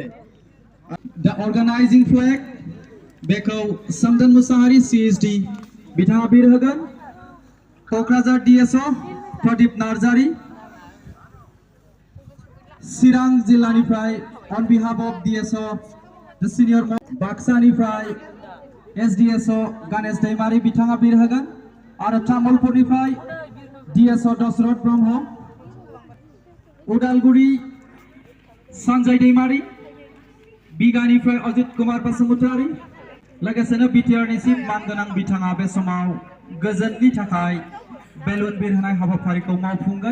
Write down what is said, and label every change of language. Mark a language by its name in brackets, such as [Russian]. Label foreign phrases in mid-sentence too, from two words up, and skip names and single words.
[English] The organizing flag [Bodo] बेखौ समदन मुसाहारि CSD बिथाङा बिर होगोन। क'क्राझार DSO प्रदीप नार्जारी, चिरां जिल्लानिफ्राय [English] on behalf of DSO the senior [Bodo] बाक्सानिफ्राय SDSO गणेश दैमारी बिथाङा बिर होगोन आरो तामुलपुरनिफ्राय DSO दशरथ ब्रह्म, उदालगुरि सन्जय दैमारी, बिगानिफ्राय अजित कुमार बसुमतारी, लोगोसेनो बिटिआरनिसिम मानगोनां बिथाङा बे समाव गोजोननि थाखाय बेलुन बिरहोनाय हाबाफारिखौ मावफुंगोन।